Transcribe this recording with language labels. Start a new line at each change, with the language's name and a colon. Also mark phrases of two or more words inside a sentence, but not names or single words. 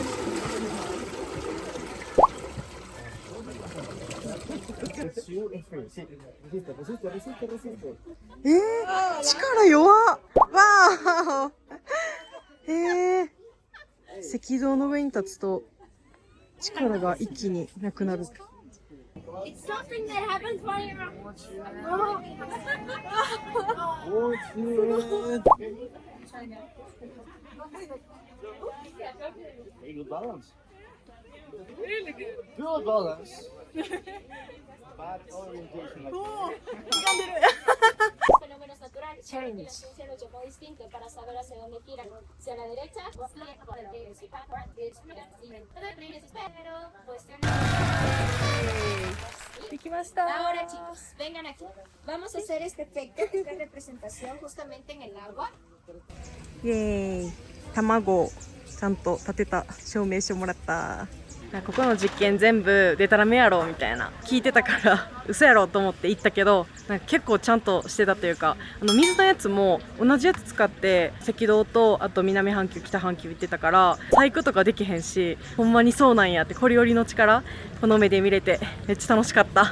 Spanish: Resiste.
Japanese: 力弱っ。わあ。赤道の上に立つと力が一気になくなる。
English: It's something that happens while you're Very good balance. Good balance. Bad orientation.
Spanish: fenómenos naturales. Se lo llamó distinto para saber hacia dónde giran. Si a la derecha, Ahora chicos, vengan aquí. Vamos a hacer este efecto, esta representación justamente en el agua.
Japanese: イエーイ。卵ちゃんと立てた証明書もらった。ここの実験全部デタラメやろみたいな聞いてたから嘘やろと思って行ったけど、なんか結構ちゃんとしてたというか、水のやつも同じやつ使って赤道とあと南半球北半球行ってたから細工とかできへんし、ほんまにそうなんやってこれよりの力この目で見れてめっちゃ楽しかった。